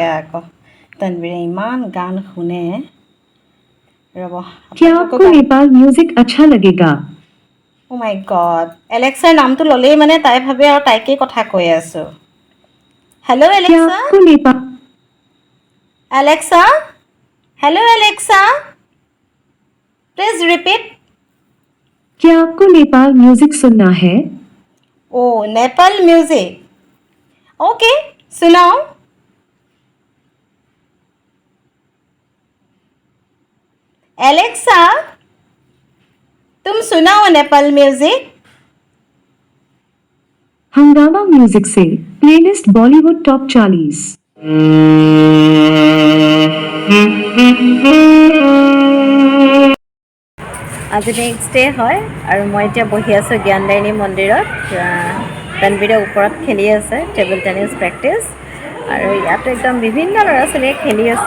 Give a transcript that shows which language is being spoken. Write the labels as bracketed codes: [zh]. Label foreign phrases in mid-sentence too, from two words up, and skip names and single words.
[as] আকৌ তানবীৰে ইমান গান শুনে। ৰ'ব, [hi] क्या आपको नेपाल म्यूजिक अच्छा लगेगा? [en] Oh my god, [as] এলেক্সাৰ নামটো ল'লেই মানে তাই ভাবে আৰু তাইকেই কথা কৈ আছোঁ। হেল্ল' [hi] क्या [as] এলেক্সা, [hi] आपको नेपाल [as] এলেক্সা, হেল্ল' এলেক্সা, [en] please repeat. [hi] क्या आपको नेपाल म्यूजिक सुनना है? [as] অ' নেপাল মিউজিক, [hi] ओके सुनाओ। एलेक्सा, तुम सुनाओ नेपाल म्यूजिक। हंगामा म्यूजिक से प्लेलिस्ट बॉलीवुड टॉप 40। [as] আজি [en] next day [as] হয় আৰু মই এতিয়া বহি আছোঁ জ্ঞানদায়িনী মন্দিৰত। তানবীৰে ওপৰত খেলি আছে [en] table tennis practice, [as] আৰু ইয়াতো একদম বিভিন্ন ল'ৰা ছোৱালীয়ে খেলি আছে।